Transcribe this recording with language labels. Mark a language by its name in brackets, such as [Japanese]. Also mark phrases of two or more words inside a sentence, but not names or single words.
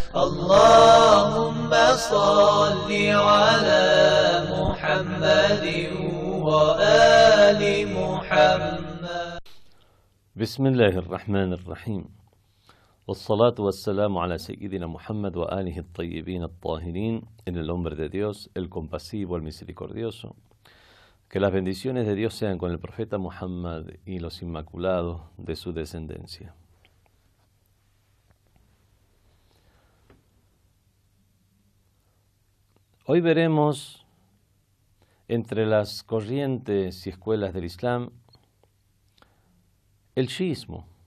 [Arabic] اللهم صل على محمد وآل محمد. بسم الله الرحمن الرحيم، والصلاة والسلام على سيدنا محمد وآله الطيبين الطاهرين, [Spanish] en el nombre de Dios, el compasivo, el misericordioso. Que las bendiciones de Dios sean con el profeta Muhammad y los inmaculados de su descendencia. Hoy veremos entre las corrientes y escuelas del Islam el chiismo.